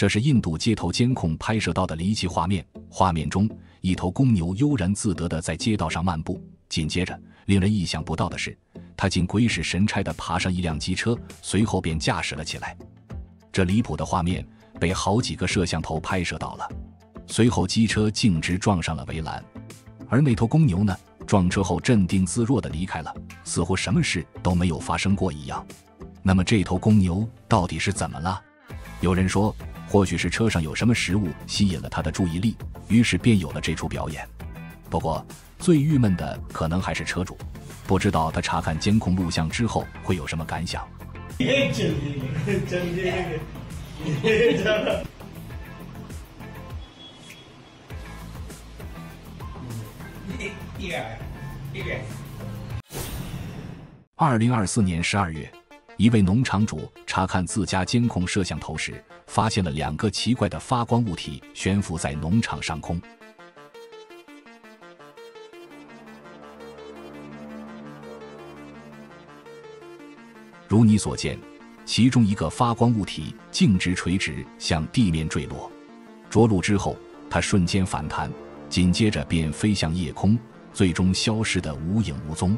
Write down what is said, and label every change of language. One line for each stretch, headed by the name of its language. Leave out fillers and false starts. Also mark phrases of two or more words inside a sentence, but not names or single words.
Chinese: 這是印度街頭監控拍攝到的離奇畫面，畫面中一头公牛悠然自得地在街道上漫步，緊接着令人意想不到的是，它竟鬼使神差地爬上一輛机車，隨後便駕駛了起來。這離譜的畫面被好幾個攝像頭拍攝到了，隨後機車徑直撞上了圍欄，而那頭公牛呢，撞車後鎮定自若地離開了，似乎什麼事都沒有發生過一樣。那麼這頭公牛到底是怎麼了？有人說，或許是車上有什麼食物吸引了他的注意力，於是便有了這出表演。不過最鬱悶的可能還是車主，不知道他查看監控錄像之後会有什麼感想。2024年12月，一位農场主查看自家监控攝像頭時，发现了2個奇怪的發光物體懸浮在農場上空。如你所見，其中一個發光物體徑直垂直向地面墜落，着陸之後，它瞬間反彈，緊接着便飛向夜空，最終消失得無影無蹤。